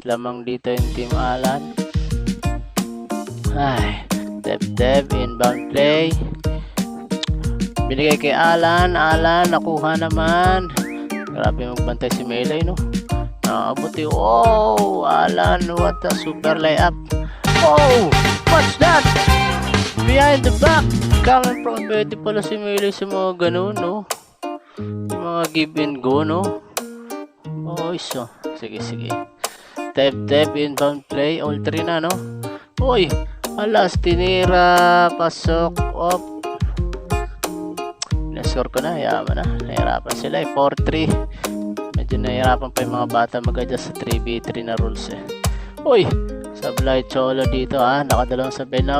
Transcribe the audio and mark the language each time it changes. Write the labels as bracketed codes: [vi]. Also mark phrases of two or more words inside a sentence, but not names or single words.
[tl] Lamang dito yung Team Alan. [en] Ay, Tep inbound play. [tl] Binigay kay Alan nakuha naman. Grabe magbantay si Melay no. Nakabuti. Oh, Alan, [en] what a super layup. Oh, what's that? Behind the back. Coming from [tl] pwede pala si Melay sa mga ganun no. Yung mga give and go no. Oh, iso. Sige. Tep, [en] inbound play. [tl] All 3 na, no? Uy, alas, tinira, pasok, op. Nascore ko na, yaman na. Nahirapan sila, 4-3. Medyo nahirapan pa yung mga bata mag-adjust sa 3v3 na rules, eh. Uy, sablay cholo dito, ha. Nakadalawang sabay na.